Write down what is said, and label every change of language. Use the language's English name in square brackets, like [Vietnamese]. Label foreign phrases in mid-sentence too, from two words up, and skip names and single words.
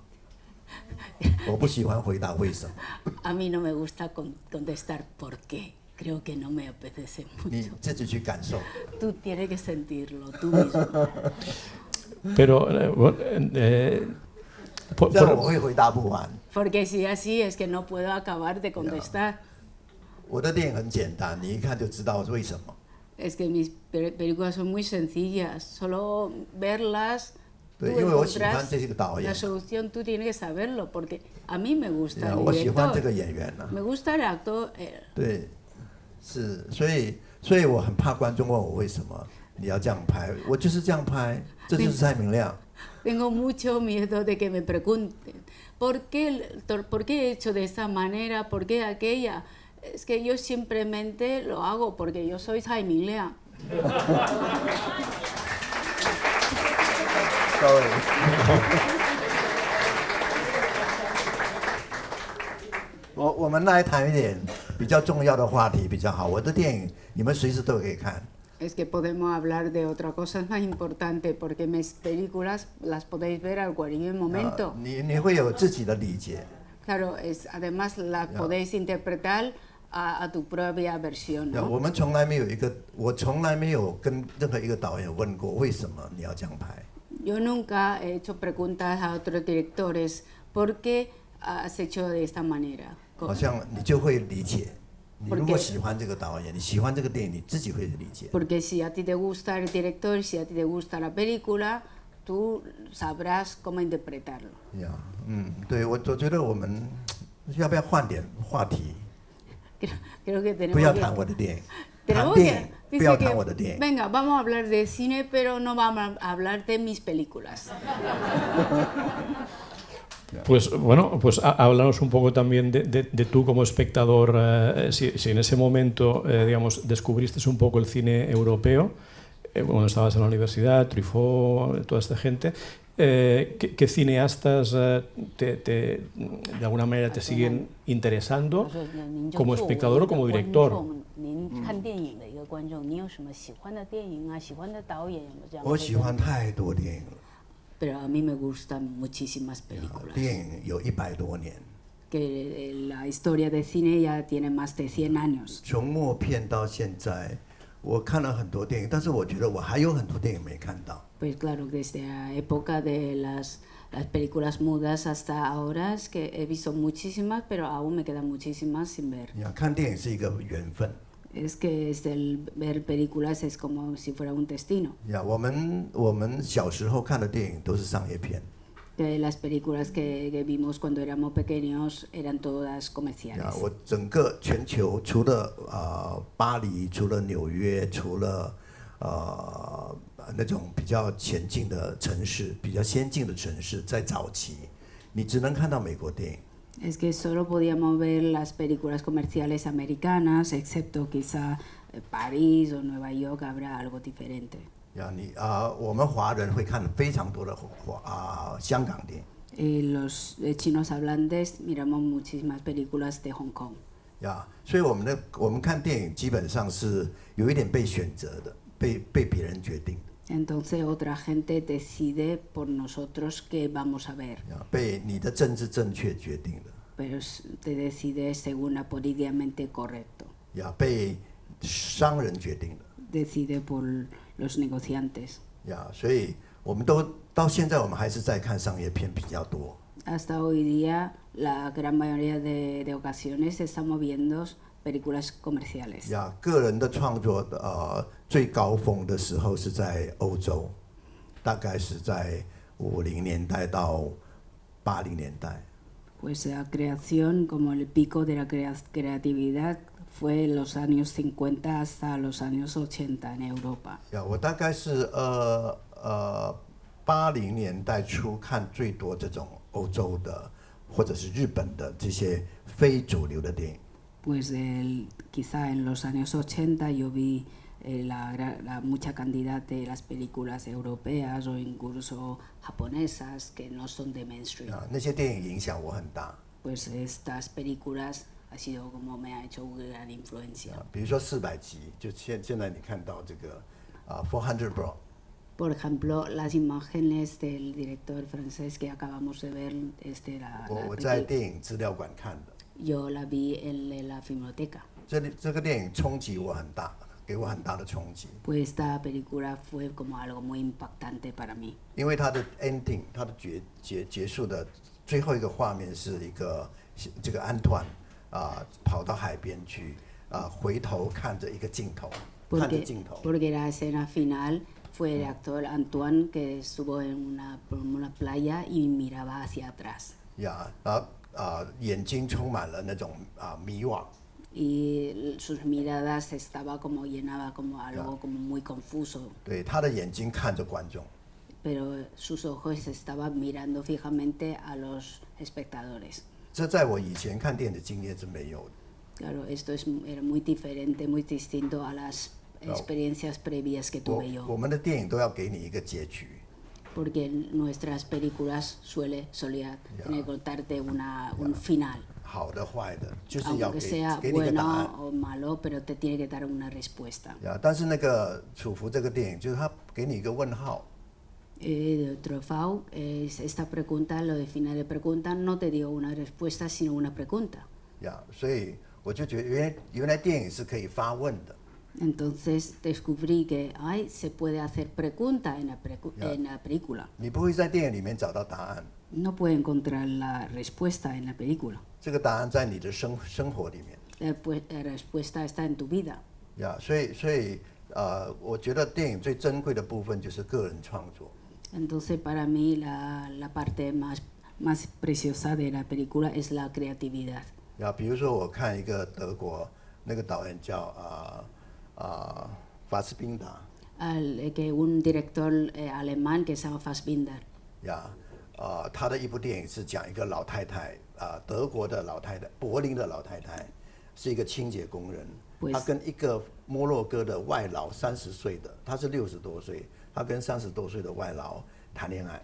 [Spanish] A mí no me gusta contestar por qué. Creo que no me apetece [Chinese] 你 [Spanish] mucho. [Chinese] 自己去感受。 [Spanish] Tú tienes que sentirlo tú mismo. Pero, por- [Chinese] 这样 [Spanish] por- [Chinese] 我会回答不完。 [Spanish] Porque si así es que no puedo acabar de contestar. [Chinese] 我的电影很简单，你一看就知道为什么。 [Spanish] Es que mis películas son muy sencillas. Solo verlas, [Chinese] 对， [Spanish] tú [Chinese] 因为我喜欢 [Spanish] encontrás [Chinese] 这个导 [Spanish] la [Chinese] 演， [Spanish] solución, tú tienes que saberlo. Porque a mí me gusta el [Chinese] 我喜欢这 [Spanish] director. [Chinese] 个演员呢、 [Spanish] Me gusta el actor. [Chinese] 对，是，所以我很怕观众问我为什么你要这样拍，我就是这样拍，这就是蔡明亮。 [Spanish] Tengo mucho miedo de que me pregunten, ¿por qué he hecho de esta manera? ¿Por qué aquella? Es que yo simplemente lo hago porque yo soy Tsai Ming-liang. [Chinese] 各位，我们来谈一点比较重要的话题比较好。我的电影你们随时都可以看。 [Spanish] Es que podemos hablar de otra cosa más importante porque mis películas las podéis ver a cualquier momento. [Chinese] 你会有自己的理解。 [Spanish] Claro, además las podéis interpretar a tu propia versión, ¿no? [Chinese] 我们从来没有我从来没有跟任何一个导演问过为什么你要这样拍。 [Spanish] Yo nunca he hecho preguntas a otros directores ¿por qué has hecho de esta manera? [Chinese] 好像你就会理解。你 [Spanish] Porque- [Chinese] 如果喜欢这个导演，你喜欢这个电影，你自己会理解。 [Spanish] Porque si a ti te gusta el director, si a ti te gusta la película, tú sabrás cómo interpretarlo. [Chinese] 对，我觉得我们要不要换点话题？ [Spanish] Creo que [Chinese] 不 [Spanish] tenemos [Chinese] 要 [Spanish] que... [Chinese] 谈我的电影，谈 [Spanish] tenemos [Chinese] 电 [Spanish] que [Chinese] 影，不 [Spanish] dice [Chinese] 要 [Spanish] que, [Chinese] 谈我的电影。 [Spanish] venga, vamos a hablar de cine, pero no vamos a hablar de mis películas. Pues bueno, pues háblanos un poco también de tú como espectador, si en ese momento, digamos, descubriste un poco el cine europeo, cuando estabas en la universidad, Truffaut, toda esta gente, ¿qué cineastas de alguna manera te siguen interesando como espectador o como director? [Chinese] 您看电影的一个观众，你有什么喜欢的电影啊？喜欢的导演有没有这样？我喜欢太多电影了， [Spanish] Pero a mí me gustan muchísimas películas. [Chinese] 电影有100多年， [Spanish] Que la historia de cine ya tiene más de 100 años. [Chinese] 从默片到现在，我看了很多电影，但是我觉得我还有很多电影没看到。 [Spanish] Pues claro, desde la época de las películas mudas hasta ahora es que he visto muchísimas, pero aún me quedan muchísimas sin ver. [Chinese] 你看，看电影是一个缘分。 [Spanish] Es que ver películas es como si fuera un destino. [Chinese] 我们小时候看的电影都是商业片。 [Spanish] Que las películas que vimos cuando éramos pequeños eran todas comerciales. [Chinese] 我整个全球除了巴黎，除了纽约，除了那种比较前进的城市、比较先进的城市，在早期，你只能看到美国电影。 [Spanish] Es que solo podíamos ver las películas comerciales americanas, excepto quizá París o Nueva York habrá algo diferente. [Chinese] 我们华人会看非常多的香港电影。 [Spanish] Y los chinos hablantes miramos muchísimas películas de Hong Kong. [Chinese] 所以我们看电影基本上是有一点被选择的，被别人决定的。 [Spanish] Entonces otra gente decide por nosotros qué vamos a ver. [Chinese] 被你的政治正确决定的。 [Spanish] Pero te decide según la políticamente correcto. [Chinese] 被商人决定的。 [Spanish] Decide por los negociantes. [Chinese] 所以我们到现在我们还是在看商业片比较多。 [Spanish] Hasta hoy día la gran mayoría de ocasiones estamos viendo películas comerciales. [Chinese] 个人的创作最高峰的时候是在欧洲，大概是在50年代到80年代。 [Spanish] Pues la creación, como el pico de la creatividad, fue en los años 50 hasta los años 80 en Europa. [Chinese] 我大概是80年代初看最多这种欧洲的或者是日本的这些非主流的电影。 [Spanish] Pues quizá en los años 80 yo vi mucha cantidad de las películas europeas o incluso japonesas que no son de mainstream. [Chinese] 那些电影影响我很大。 [Spanish] Pues estas películas ha sido como me ha hecho una gran influencia. [Chinese] 比如说400集，就现在你看到这个400 Bro。 [Spanish] Por ejemplo, las imágenes del director francés que acabamos de ver, [Chinese] 我在电影资料馆看的。 [Spanish] yo la vi en la filmoteca. [Chinese] 这个电影冲击我很大，给我很大的冲击。 [Spanish] Pues esta película fue como algo muy impactante para mí. [Chinese] 因为它的 ending， 它的结束的最后一个画面是一个这个安团跑到海边去回头看着一个镜头，看着镜头。 [Spanish] Porque la escena final fue el actor Antoine que estuvo en una playa y miraba hacia atrás. [Chinese] 然后眼睛充满了那种迷惘。 [Spanish] Y sus miradas estaba como llenaba como algo como muy confuso. [Chinese] 对，他的眼睛看着观众。 [Spanish] Pero sus ojos estaban mirando fijamente a los espectadores. [Chinese] 这在我以前看电影的经验是没有的。 [Spanish] Claro, esto era muy diferente, muy distinto a las experiencias previas que tuve yo. [Chinese] 我们的电影都要给你一个结局。 [Spanish] Porque nuestras películas solía tener que contarte un final. [Chinese] 好的坏的，就是要 [Spanish] Aunque sea [Chinese] 给你一个答案。 [Spanish] bueno o malo, pero te tiene que dar una respuesta. [Chinese] 但是那个楚服这个电影，就是他给你一个问号。 [Spanish] Truffaut, esta pregunta, lo de final de pregunta, no te dio una respuesta, sino una pregunta. [Chinese] 所以我就觉得原来电影是可以发问的。 [Spanish] Entonces descubrí que se puede hacer pregunta en la película. [Chinese] 你不会在电影里面找到答案。 [Spanish] No puede encontrar la respuesta en la película. [Chinese] 这个答案在你的生活里面。 [Spanish] La respuesta está en tu vida. [Chinese] 所以我觉得电影最珍贵的部分就是个人创作。 [Spanish] Entonces para mí la parte más preciosa de la película es la creatividad. [Chinese] 比如说我看一个德国那个导演叫法斯宾达。 [Spanish] Que un director alemán que se llama Fassbinder. [Chinese] 他的一部电影是讲一个老太太，德国的老太太，柏林的老太太，是一个清洁工人。她跟一个摩洛哥的外劳30岁的，她是60多岁，她跟30多岁的外劳谈恋爱。